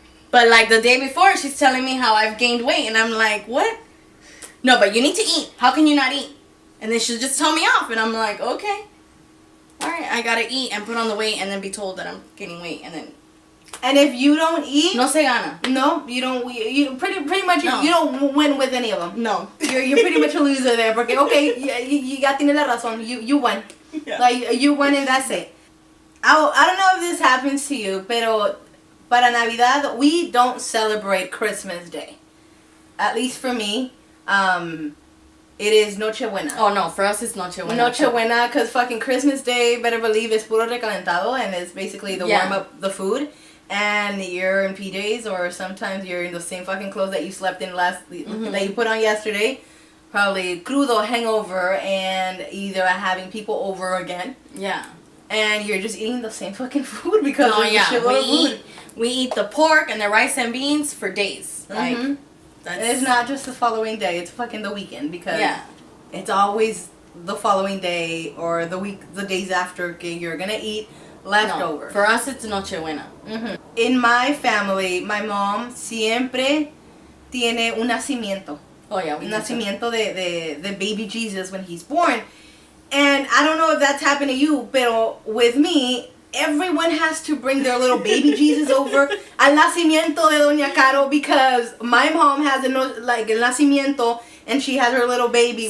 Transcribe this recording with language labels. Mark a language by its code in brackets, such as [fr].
[en] But like the day before, she's telling me how I've gained weight. And I'm like, what? No, but you need to eat. How can you not eat? And then she'll just tell me off. And I'm like, okay. All right, I got to eat and put on the weight and then be told that I'm gaining weight. And if you don't eat... [es] No se gana. [en] No, you don't. You pretty much, No. you don't win with any of them. No. You're pretty much a loser there. [es] Porque, okay, [en] you got [es] tiene la razón. [en] You won. Yeah. Like, you won and that's it. I don't know if this happens to you, [es] pero para Navidad, [en] we don't celebrate Christmas Day. At least for me, it is Nochebuena. Oh, no, for us it's Nochebuena. Nochebuena, because fucking Christmas Day, better believe, is [es] puro recalentado, [en] and it's basically the warm up the food. And you're in PJs, or sometimes you're in the same fucking clothes that you slept in that you put on yesterday. Probably crudo, hangover, and either having people over again. Yeah. And you're just eating the same fucking food because of the shitload of food. We eat the pork and the rice and beans for days. Like, And it's not just the following day, it's fucking the weekend, because it's always the following day or the days after you're gonna eat leftover. No, for us it's Nochebuena. In my family, my mom [es] siempre tiene un nacimiento. [en] Oh yeah, we [es] Un nacimiento de [en] baby Jesus when he's born. And I don't know if that's happened to you, pero with me, everyone has to bring their little baby Jesus over [es] al nacimiento de Doña Caro, [en] because my mom has [es] el nacimiento, [en] and she has her little baby.